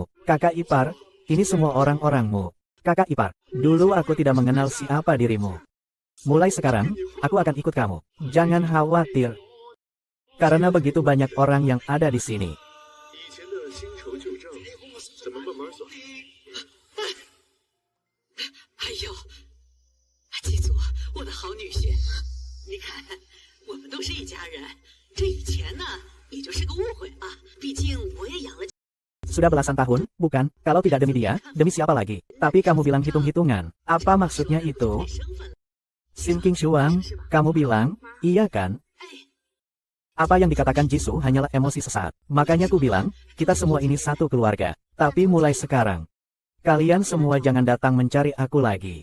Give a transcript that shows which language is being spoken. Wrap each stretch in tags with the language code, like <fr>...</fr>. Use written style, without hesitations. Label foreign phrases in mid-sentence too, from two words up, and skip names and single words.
<id>Kakak ipar, ini semua orang-orangmu. Kakak ipar, dulu aku tidak mengenal siapa dirimu. Mulai sekarang, aku akan ikut kamu. Jangan khawatir. Karena begitu banyak orang yang ada di sini. Ayo,</id> <zh>记住，我的好女婿，你看。我们都是一家人，这以前呢，也就是个误会啊。毕竟我也养了。</zh> <id>Sudah belasan tahun, bukan? Kalau tidak demi dia, demi siapa lagi? Tapi kamu bilang hitung-hitungan. Apa maksudnya itu? Sim King Shuang, kamu bilang, iya kan? Apa yang dikatakan Jisoo hanyalah emosi sesaat. Makanya ku bilang, kita semua ini satu keluarga. Tapi mulai sekarang, kalian semua jangan datang mencari aku lagi.</id>